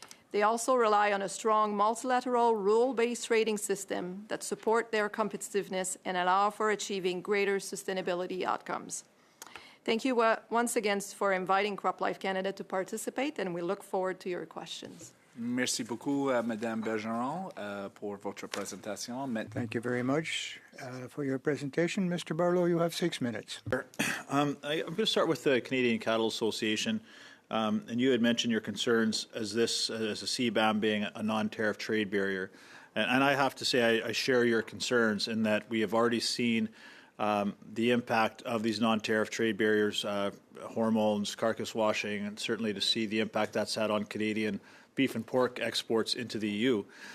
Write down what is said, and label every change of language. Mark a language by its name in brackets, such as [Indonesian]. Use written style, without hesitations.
[English] They also rely on a strong multilateral rule-based trading system that support their competitiveness and allow for achieving greater sustainability outcomes. Thank you once again for inviting CropLife Canada to participate, and we look forward to your questions. [French] Merci beaucoup, Madame Bergeron, pour votre présentation. [English] Thank you very much for your presentation. Mr. Barlow, you have 6 minutes. I'm going to start with the Canadian Cattle Association. And you had mentioned your concerns as a CBAM being a non-tariff trade barrier. And I have to say I share your concerns in that we have already seen the impact of these non-tariff trade barriers, hormones, carcass washing, and certainly to see the impact that's had on Canadian beef and pork exports into the EU.